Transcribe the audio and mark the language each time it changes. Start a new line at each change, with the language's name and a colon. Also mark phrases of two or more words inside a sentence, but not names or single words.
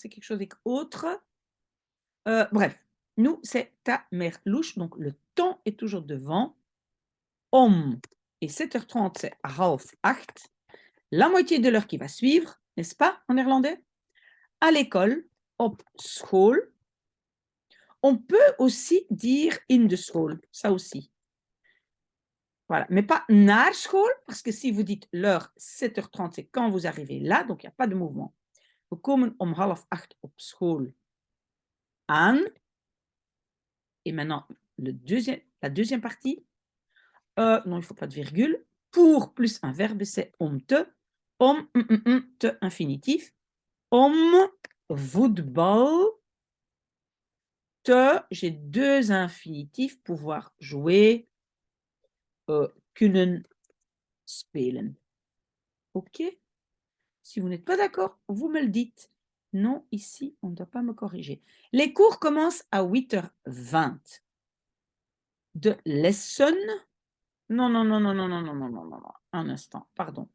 French: C'est quelque chose avec autre. Bref, nous, c'est ta mère louche, donc le temps est toujours devant. Om et 7h30, c'est 7:30. La moitié de l'heure qui va suivre, n'est-ce pas, en néerlandais? À l'école,
Dutch: op school.
French: On peut aussi dire
Dutch: in de school,
French: ça aussi. Voilà, mais pas
Dutch: naar school,
French: parce que si vous dites l'heure 7h30, c'est quand vous arrivez là, donc il n'y a pas de mouvement.
Dutch: We komen om 7:30 op school aan.
French: Et maintenant, la deuxième partie. Non, il ne faut pas de virgule. Pour plus un verbe, c'est
Dutch: om te. Om, te
French: infinitif.
Dutch: Om voetbal te,
French: j'ai deux infinitifs, pouvoir jouer,
Dutch: kunnen spelen.
French: OK? Si vous n'êtes pas d'accord, vous me le dites. Non, ici, on ne doit pas me corriger. Les cours commencent à 8h20.
Dutch: De lesson.
French: Non, non, non, non, non, non, non, non, non, non, non. Un instant, pardon.